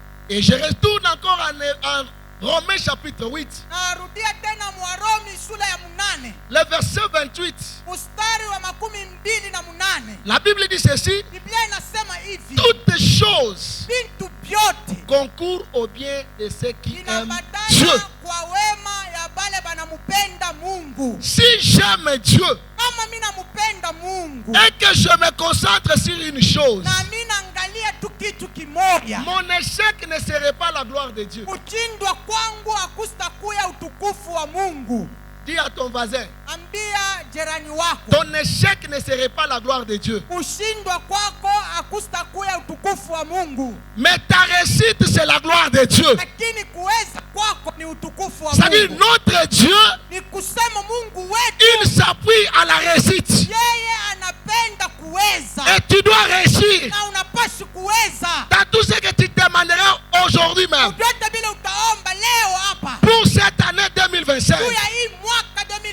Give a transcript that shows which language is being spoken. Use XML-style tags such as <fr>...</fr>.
<fr>Et je retourne encore en Romains chapitre 8.</fr> <sw>Narudia tena Mwarumi sura ya 8.</sw> <fr>Le verset 28.</fr> <sw>Mstari wa 28.</sw> <fr>La Bible dit ceci.</fr> <sw>Biblia inasema hivi.</sw> <fr>Toutes choses</fr> <sw>Vitu vyote</sw> <fr>concourent au bien de ceux qui aiment</fr> <sw>inabatana</sw> <fr>Dieu.</fr> <sw>kwa wema ya bale banamupenda Mungu.</sw> <fr>Si j'aime Dieu</fr> <sw>Kama mimi namupenda Mungu</sw> <fr>et que je me concentre sur une chose,</fr> <sw>na mimi naangalia tu kitu kimoja,</sw> <fr>mon échec ne serait pas la gloire de Dieu.</fr> <sw>kuchindwa kwangu hakustakuya utukufu wa Mungu.</sw> <fr>Dis à ton voisin,</fr> <sw>Ambia jirani wako,</sw> <fr>ton échec ne serait pas la gloire de Dieu.</fr> <sw>kushindwa kwako hakustakuya utukufu wa Mungu,</sw> <fr>Mais ta réussite, c'est la gloire de Dieu.</fr> <sw>lakini kuweza kwako ni utukufu wa</sw> <fr>C'est-à-dire,</fr> <sw>Mungu.</sw> <fr>notre Dieu,</fr> <sw>Ni kusema Mungu wetu</sw> <fr>il s'appuie à la réussite.</fr> <sw>yeye anapenda kuweza</sw> <fr>Et tu dois réussir</fr> <sw>na unapaswa kuweza</sw> <fr>dans tout ce que tu demanderas aujourd'hui même.</fr> <sw>vyote vile utaomba leo hapa</sw> <fr>Pour cette année 2025,</fr> <sw>juu ya hii mwaka</sw>